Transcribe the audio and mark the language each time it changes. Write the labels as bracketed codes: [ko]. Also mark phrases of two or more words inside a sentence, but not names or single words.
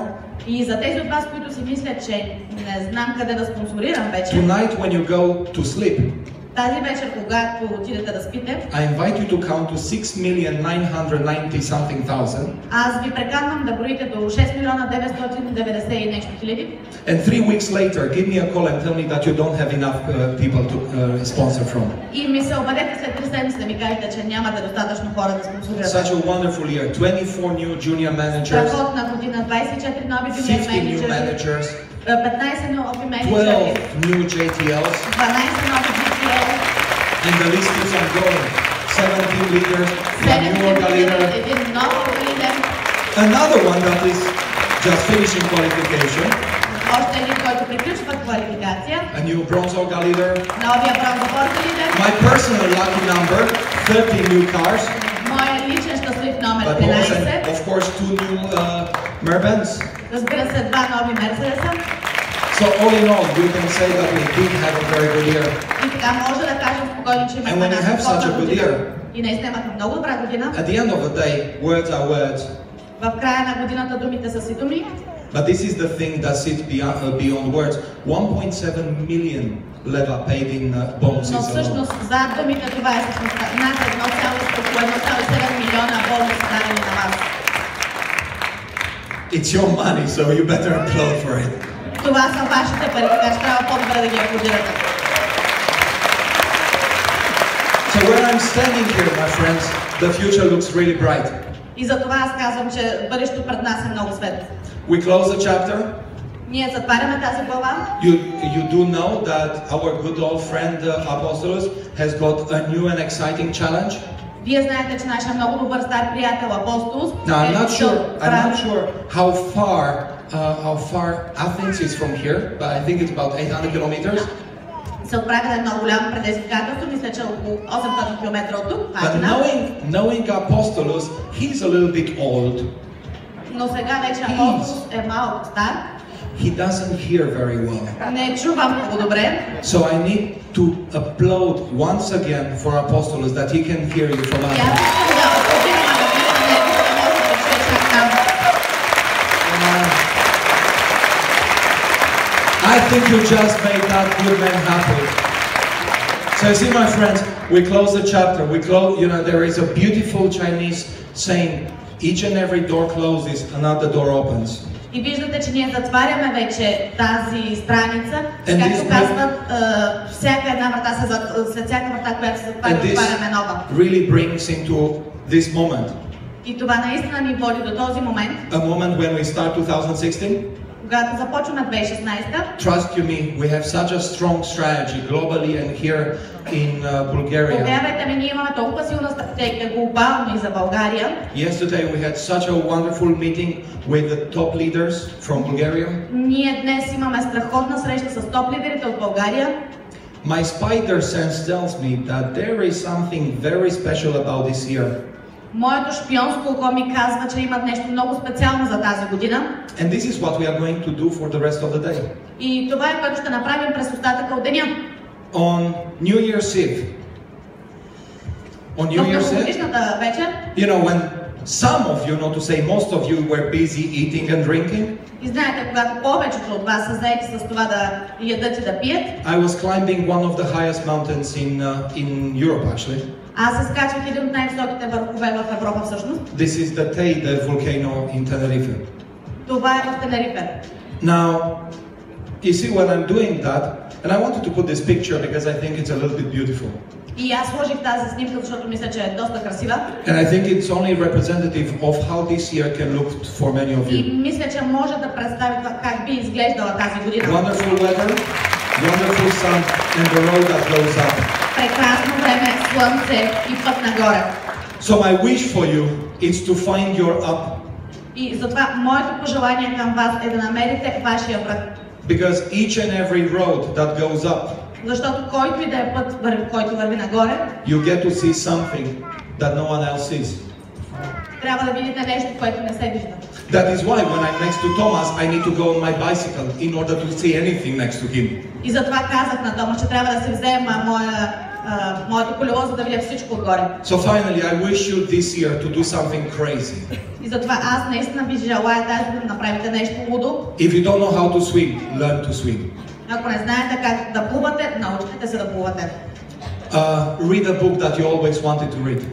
[bg] И за тези от вас, които си мислят, че не знам къде да спонсорирам вече, [en] tonight when you go to sleep, [bg] тази вечер, когато отидете да спите, [en] I invite you to count to 6,990 something thousand. [bg] аз ви преканвам да броите до 6 милиона 990 и нещо хиляди. [en] And 3 weeks later, give me a call and tell me that you don't have enough people to sponsor from. [bg] И ми се обадете след 3 седмици да ми кажете, че нямате достатъчно хора да спонсорирате. [en] Such a wonderful year. 24 new junior managers, [bg] Страхотна година, 24 нови [en] 50 new [bg] менеджери, [en] managers, [bg] 15 нови менеджери, [en] 12 new JTLs, [bg] 12 нови GTL, [en] and the list keeps on going. 17 leaders, 7 one new orga leader, [bg] един нов лидер, [en] another one that is just finishing qualification, [bg] още един, който приключва квалификация, [en] a new bronze orga leader, [bg] новия бронзов орга лидер, [en] my personal lucky number, 30 new cars, [bg] моя личен щастлив номер [en] but also, 13, of course, 2 new Mercedes. [bg] разбира се, 2 нови Мерцедеса. [en] So all in all, we can say that we did have a very good year. [bg] И така може да кажем спокойно, че [en] And [bg] имахме [en] when you [bg] една [en] have such a [bg] страхотна [en] good [bg] година. [en] year, [bg] И наистина имахме много добра година. [en] at the end of the day, words are words. [bg] В края на годината думите са си думи. [en] But this is the thing that sits beyond words. 1.7 million leva paid in bonuses [bg] Но [en] alone. [bg] всъщност зад думите това е същността. Над 1,7 милиона бонуси дадени на вас. [en] It's your money, so you better applaud for it. [bg] Това са вашите пари, така че трябва по-добре да ги аплодирате. [en] So where I'm standing here, my friends, the future looks really bright. [bg] И за това аз казвам, че бъдещето пред нас е много светло. [en] We close the chapter. [bg] Ние затваряме тази глава. [en] You do know that our good old friend Apostolos has got a new and exciting challenge. [bg] Вие знаете, че нашия много добър стар приятел Апостол [en] Now I'm not sure how far Athens is from here, but I think it's about 800 kilometers. [bg] се отправя на едно голямо предизвикателство, мисля, че около 800 км от тук. [en] But knowing Apostolos, he's a little bit old. [bg] Но сега вече Апостол е малко стар. [en] He doesn't hear very well. [bg] Не чува много добре. [en] So I need to applaud once again for Apostolos that he can hear you from [bg] И аз [en] Athens. [bg] искам да аплодирам на него, за да може да чуе чак там. [en] I think you just made that good man happy. So you see, my friends, we close the chapter. We close, there is a beautiful Chinese saying, Each and every door closes, another door opens. [bg] И виждате, че ние затваряме вече тази страница. [en] And [bg] Както казват, всяка една врата след всяка врата, която се затваря, отваряме нова. [en] Really brings into this moment. [bg] И това наистина ни води до този момент. [en] A moment when we start 2016. [bg] Когато започваме 2016. [en] Trust you me, we have such a strong strategy globally and here in Bulgaria. [bg] Повярвайте ми, ние имаме толкова силна стратегия глобално и за България. [en] Yesterday we had such a wonderful meeting with the top leaders from Bulgaria. [bg] Ние днес имаме страхотна среща с топ лидерите от България. [en] My spider sense tells me that there is something very special about this year. [bg] Моето шпионско око ми казва, че има нещо много специално за тази година. [en] And this is what we are going to do for the rest of the day. [bg] И това е което ще направим през остатъка от деня. [en] On New Year's Eve. On New Year's Eve. You know, when some of you, not to say most of you, were busy eating and drinking. [bg] И знаете, когато повечето от вас са заети с това да ядат и да пият. [en] I was climbing one of the highest mountains in Europe, actually. [bg] Аз се скачвах един от най-високите върхове в Европа всъщност. [en] This is the Teide volcano in Tenerife. [bg] Това е в Тенерифе. [en] Now, you see when I'm doing that, and I wanted to put this picture because I think it's a little bit beautiful. [bg] И аз сложих тази снимка, защото мисля, че е доста красива. [en] And I think it's only representative of how this year can look for many of you. [bg] И мисля, че може да представи как би изглеждала тази година. [en] Wonderful weather, wonderful sun, and the road that goes up. [bg] Прекрасно време, слънце и път нагоре. [en] So my wish for you is to find your up. [bg] И затова моето пожелание към вас е да намерите вашия връх. [en] Because each and every road that goes up, [bg] защото който и да е път, който върви нагоре, [en] you get to see something that no one else sees. [bg] Трябва да видите нещо, което не се вижда. [en] That is why when I'm next to Thomas, I need to go on my bicycle in order to see anything next to him. [bg] И затова казах на Томас, че трябва да си взема моето колело, за да видя всичко отгоре. [en] So finally, I wish you this year to do something crazy. [bg] И затова аз наистина ви желая тази година да направите нещо лудо. [en] If you don't know how to swim, learn to swim. [bg] Ако не знаете как да плувате, научите се да плувате. [en] Read a book that you always wanted to read.